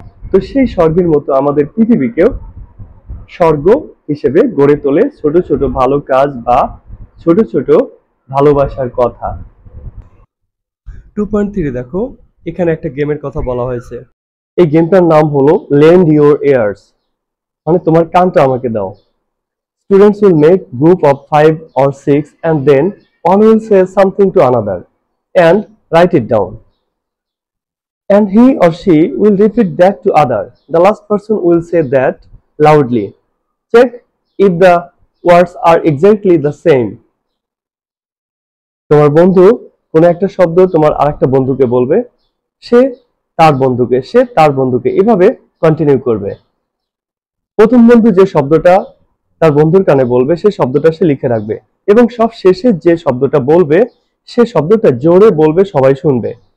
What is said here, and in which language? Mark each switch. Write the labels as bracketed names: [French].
[Bangla] তো সেই স্বর্গের মতো আমাদের পৃথিবীকেও স্বর্গ হিসেবে গড়ে তোলে ছোট ছোট ভালো কাজ বা ছোট ছোট ভালোবাসার কথা। 2.3 দেখো, এখানে একটা গেমের কথা বলা হয়েছে। এই গেমটার নাম হলো লেন্ড ইউর এয়ার্স, মানে তোমার কানটা আমাকে দাও। [English] Students will make group of 5 or 6 and then one will say something to another and write it down. And he or she will repeat that to other. The last person will say that loudly. Check if the words are exactly the same. [Bangla] তোমার বন্ধু কোনো একটা শব্দ তোমার আরেকটা বন্ধুকে বলবে, সে তার বন্ধুকে এভাবে কন্টিনিউ করবে। প্রথম বন্ধু যে শব্দটা তার বন্ধুর কানে বলবে সে শব্দটা সে লিখে রাখবে, এবং সব শেষে যে শব্দটা বলবে সে শব্দটা জোরে বলবে, সবাই শুনবে।